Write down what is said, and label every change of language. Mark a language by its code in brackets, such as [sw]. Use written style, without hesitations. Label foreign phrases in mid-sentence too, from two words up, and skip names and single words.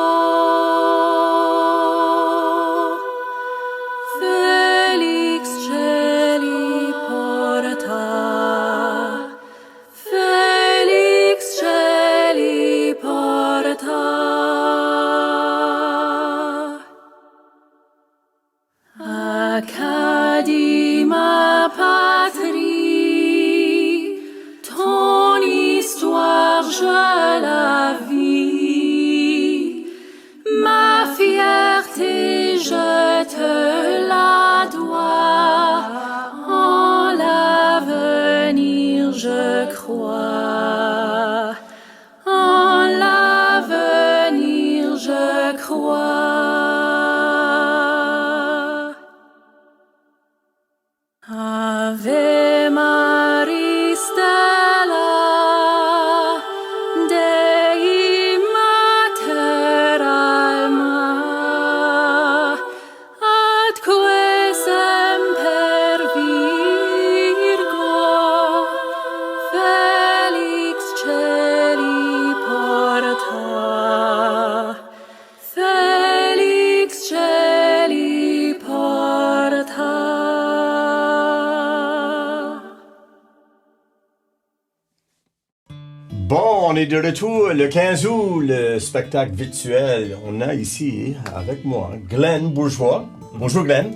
[la] Felix Celi porta, Felix Celi porta. [fr] Acadima patrie, ton histoire je la vis, ma fierté je te la dois, en l'avenir je crois, en l'avenir je crois. [la] Ave Maris Stella, Dei Mater Alma, atque semper Virgo, Felix Celi porta, Felix Celi porta. [fr] Bon, on est de retour le 15 août, le spectacle virtuel. On a ici, avec moi, Glenn Bourgeois. Bonjour Glenn.